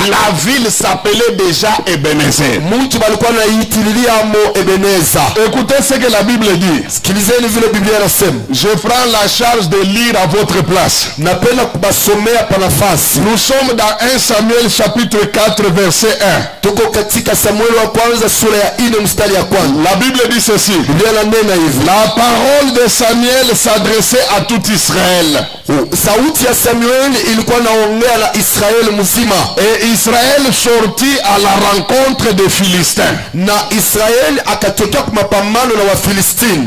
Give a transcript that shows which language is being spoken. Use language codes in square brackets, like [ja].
[fr] la ville s'appelait déjà Ebenezer. [sw] Mji balikuwa naitililia mo Ebeneza. [fr] Écoutez ce que la Bible dit. [sw] Sikilizeni vile Biblia inasema. [fr] Je prends la charge de lire à votre place. [sw] Napenda kubasomea pa nafasi. [fr] Nous sommes dans 1 Samuel chapitre 4 verset 1. [sw] Tuko katika Samuel wa kwanza sura ya 4 mstari ya kwanza. [fr] La Bible dit ceci. [sw] Biblia inanena hivi. [fr] La parole de Samuel s'adressait à tout Israël. [sw] sauti ya Samuel ilikuwa naongea na Israeli mzima. [fr] Et Israël sortit à la rencontre des Philistins. [sw] Na Israeli akatokea kwa mapambano na Wafilistini